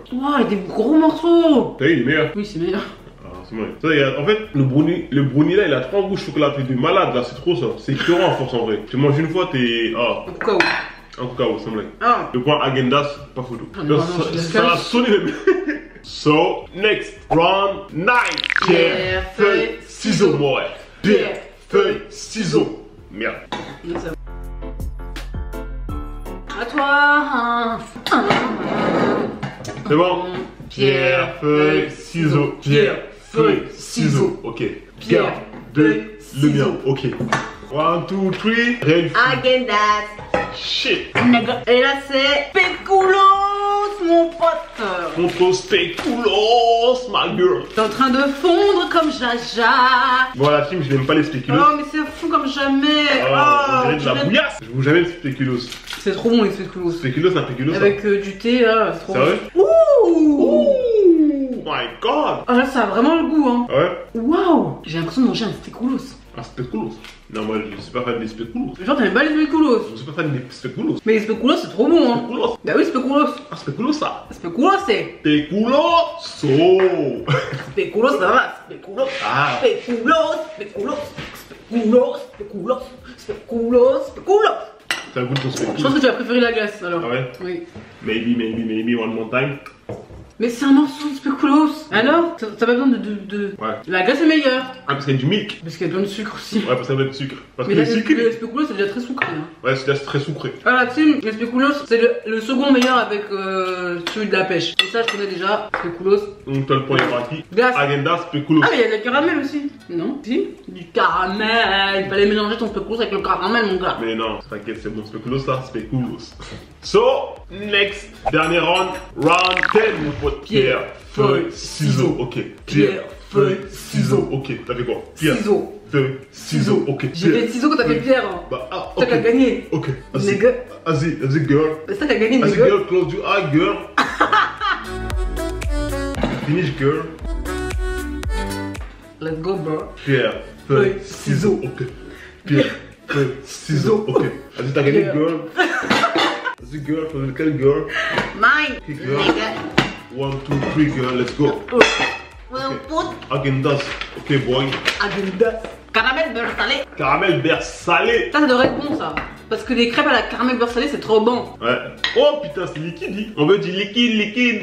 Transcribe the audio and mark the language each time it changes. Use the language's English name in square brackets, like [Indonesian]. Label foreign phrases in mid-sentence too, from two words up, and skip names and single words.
[French] Wow, il y a des gros morceaux. T'as vu, il est meilleur. Oui c'est meilleur. Ah, c'est vrai. Ça, en fait, le brownie là, il a trop un goût chocolaté de malade là, c'est trop ça. C'est écœurant à force en vrai. Tu manges une fois, t'es. Ah, Au cacao. un cacao, sans blague. Ah. Le point Agendas, pas photo. Ah, non, non, je suis Ça a sonné même. [English] So, next, round 9. [French] Pierre, feuille, ciseaux, moi. Pierre, feuille, ciseaux. Merde. Non, ça va. À toi. C'est bon. Pierre, feuille, ciseaux. Pierre, feuille, ciseaux. Ok. Pierre, Garde feuille, le mien. ciseaux. Ok. 1, 2, 3. Ready. Agendas. Shit. Et là c'est Pécoulos mon pote. Contre spéculoos, [English] my girl. [French] T'es en train de fondre comme Jaja. Bon, la team, je n'aime pas les spéculoos. Oh mais c'est fou comme jamais. On dirait de la dirait- bouillasse. Je vous jamais le spéculoos. C'est trop bon les spéculoos. Spéculoos, c'est un spéculoos. ça. Avec du thé là, c'est trop Sérieux? bon. Ouh. [English] Oh my god. [French] Ah là ça a vraiment le goût hein. Ouais. Waouh. J'ai l'impression de manger un spéculoos. Un spéculoos. Non, moi, je suis pas fan des spéculoos. Genre t'aimes pas les spéculoos. Je suis pas fan des spéculoos. Mais les spéculoos c'est trop bon hein. Spéculoos. Bah oui spéculoos. Ah, spéculoos, ça. Spéculoos c'est. Spéculoos. Spéculoos ça va. Spéculoos. Ah. Spéculoos. Spéculoos. Spéculoos. Spéculoos. Spéculoos. Spéculoos. Ça goûte ton Je pense spéculoos. que tu as préféré la glace alors. Ah ouais? Oui. [English] Maybe, one more time. [French] Mais c'est un morceau de spéculoos. Alors, t'as pas besoin de... Ouais. La glace est meilleure. Ah, parce qu'il y a du milk. Parce qu'il y a plein de sucre aussi. Ouais, parce qu'il y a plein de sucre. Parce que Mais le sucre. le spéculoos c'est déjà très sucré. Hein. Ouais, c'est déjà très sucré. Voilà, team, le spéculoos c'est le second meilleur avec celui de la pêche. Et ça, je connais déjà. Spéculoos. Donc, t'as le point par qui Glace. Häagen-Dazs, spéculoos. Ah, mais il y a du caramel aussi. Non? Si? Du caramel. Il fallait mélanger ton spéculoos avec le caramel, mon gars. Mais non, t'inquiète, c'est bon, spéculoos là, spéculoos. [English] So, next, [French] dernier round, round 10, mon pote. Pierre, feuille, ciseaux. Ok. Pierre, feuille, ciseaux. Ok, t'as fait quoi? Pierre, Ciseaux. feuille, ciseaux. Ok. J'ai fait ciseaux quand t'as fait pierre. Hein. Bah, ah, C'est toi qui as gagné. Ok. Nigga. Vas-y, girl. C'est toi qui as gagné, Vas-y, nigga. [English] girl, close your eye, girl. Finish, girl. Let's go, bro. [French] Pierre, feuille, ciseaux. Ok. Pierre, feuille, ciseaux. Ok. Vas-y, t'as gagné, girl. Vas-y, girl, for lequel girl? Mine. [English] Okay, girl. 1, 2, 3, girl, let's go. Häagen-Dazs. Ok, boy. Häagen-Dazs. [French] Caramel beurre salé. Caramel beurre salé. Ça devrait être bon, ça. Parce que les crêpes à la caramel beurre salé, c'est trop bon. Ouais. Oh putain, c'est liquide. Hein. On veut du liquide.